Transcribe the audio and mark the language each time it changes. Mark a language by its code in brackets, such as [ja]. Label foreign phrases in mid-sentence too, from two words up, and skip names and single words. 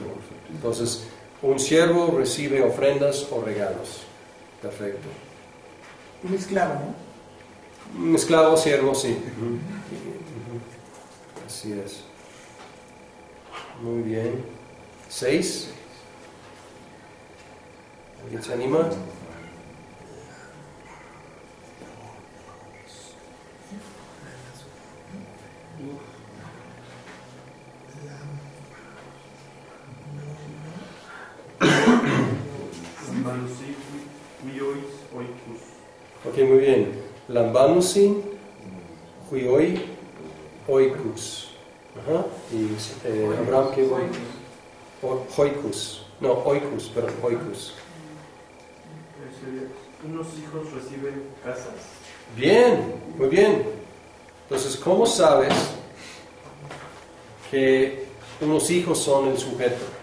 [es] Entonces, un siervo recibe ofrendas o regalos. Perfecto. Un esclavo, ¿no? Un esclavo, siervo, sí. Así es. Muy bien. 6. ¿Alguien se anima? [el] Lambanusi, huiois, oikus. [es] Ok, muy bien. [el] Lambanusin, huioi, oikus. [es] Ajá. Y Abraham, ¿qué voy? Oikus. No, oikus, perdón, oikus. Unos hijos reciben casas. Bien, muy bien. Entonces, ¿cómo sabes que unos hijos son el sujeto?